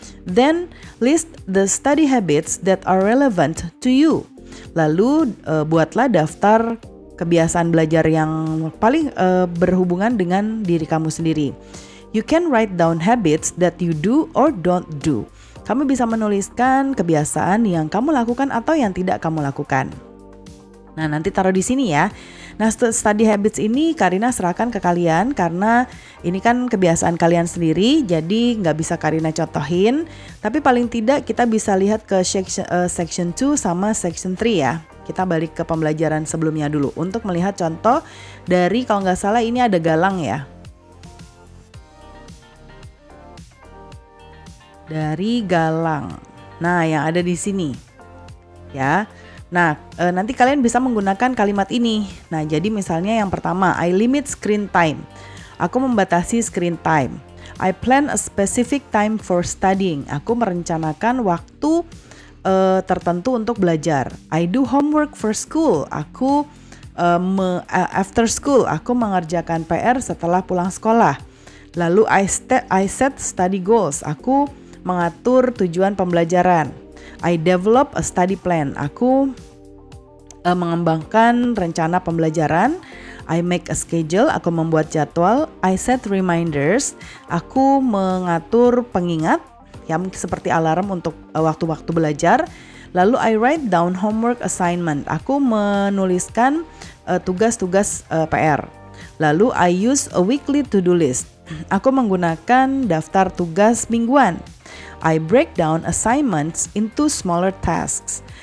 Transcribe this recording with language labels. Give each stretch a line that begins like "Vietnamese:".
English: Then list the study habits that are relevant to you.
Indonesian: Lalu buatlah daftar kebiasaan belajar yang paling berhubungan dengan diri kamu sendiri.
English: You can write down habits that you do or don't do.
Indonesian: Kamu bisa menuliskan kebiasaan yang kamu lakukan atau yang tidak kamu lakukan. Nah, nanti taruh di sini ya. Nah, study habits ini Karina serahkan ke kalian karena ini kan kebiasaan kalian sendiri, jadi nggak bisa Karina contohin. Tapi paling tidak kita bisa lihat ke section 2 sama section 3 ya. Kita balik ke pembelajaran sebelumnya dulu untuk melihat contoh dari, kalau nggak salah ini ada galang ya. Dari galang. Nah, yang ada di sini ya. Nah, nanti kalian bisa menggunakan kalimat ini. Nah, jadi misalnya yang pertama,
English: I limit screen time.
Indonesian: Aku membatasi screen time.
English: I plan a specific time for studying.
Indonesian: Aku merencanakan waktu tertentu untuk belajar.
English: I do homework for school. Aku after school.
Indonesian: Aku mengerjakan PR setelah pulang sekolah. Lalu
English: I set study goals.
Indonesian: Aku mengatur tujuan pembelajaran.
English: I develop a study plan.
Indonesian: Aku mengembangkan rencana pembelajaran.
English: I make a schedule.
Indonesian: Aku membuat jadwal.
English: I set reminders.
Indonesian: Aku mengatur pengingat, ya seperti alarm untuk waktu-waktu belajar.
English: Lalu I write down homework assignment.
Indonesian: Aku menuliskan tugas-tugas PR.
English: Lalu I use a weekly to-do list.
Indonesian: Aku menggunakan daftar tugas mingguan.
English: I break down assignments into smaller tasks.